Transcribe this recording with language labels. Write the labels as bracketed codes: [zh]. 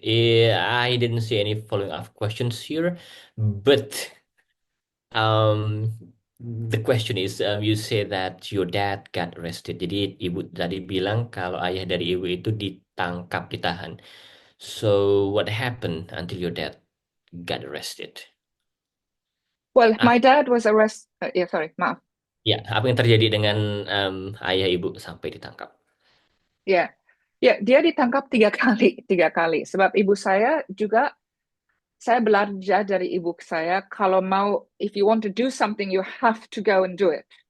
[en] I didn't see any following up questions here, but um, the question is, you say that your dad got arrested. [id] Jadi ibu tadi bilang kalau ayah dari ibu itu ditangkap, ditahan. [en] So what happened until your dad got arrested? Well, Ah, my dad was arrested. Yeah, sorry, maaf. [id] ya, apa yang terjadi dengan ayah ibu sampai ditangkap? Ya, ya, dia ditangkap 3 kali, 3 kali. Sebab ibu saya juga, saya belajar dari ibu saya, kalau mau, [en] if you want to do something, you have to go and do it.